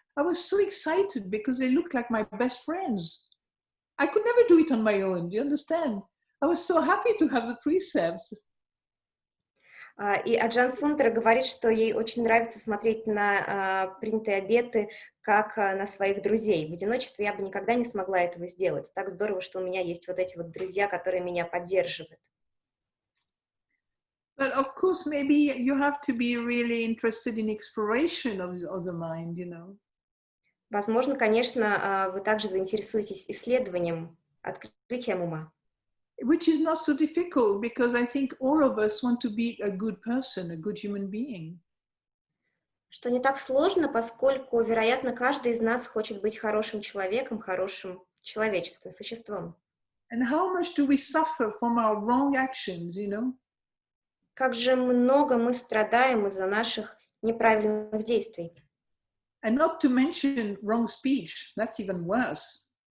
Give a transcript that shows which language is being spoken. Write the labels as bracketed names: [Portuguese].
[English] I was so excited because they looked like my best friends. I could never do it on my own, do you understand? I was so happy to have the precepts. [Russian] И Аджан Сундара говорит, что ей очень нравится смотреть на принятые обеты как на своих друзей. В одиночестве я бы никогда не смогла этого сделать. Так здорово, что у меня есть вот эти вот друзья, которые меня поддерживают. [English] But of course, maybe you have to be really interested in exploration of the mind, you know. [Russian] Возможно, конечно, вы также заинтересуетесь исследованием, открытием ума. [English] Which is not so difficult, because I think all of us want to be a good person, a good human being. [Russian] Что не так сложно, поскольку, вероятно, каждый из нас хочет быть хорошим человеком, хорошим человеческим существом. [English] And how much do we suffer from our wrong actions, you know? [Russian] Как же много мы страдаем из-за наших неправильных действий. [English] And not to mention wrong speech, that's even worse.